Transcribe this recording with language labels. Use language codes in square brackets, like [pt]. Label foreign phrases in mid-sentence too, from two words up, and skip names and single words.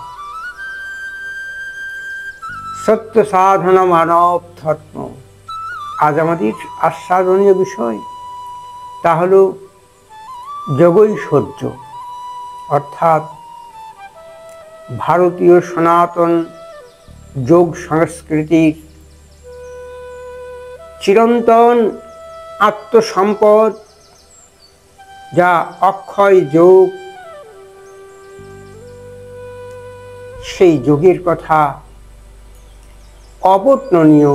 [bn] সত্য সাধন মানব ধর্ম আজ আমাদের আস্বাদনীয় বিষয় তা হলো যোগৈশ্বর্য অর্থাৎ ভারতীয় সনাতন যোগ সংস্কৃতির চিরন্তন আত্মসম্পদ, যা অক্ষয় যোগ, সেই যোগের কথা অবর্ণনীয়।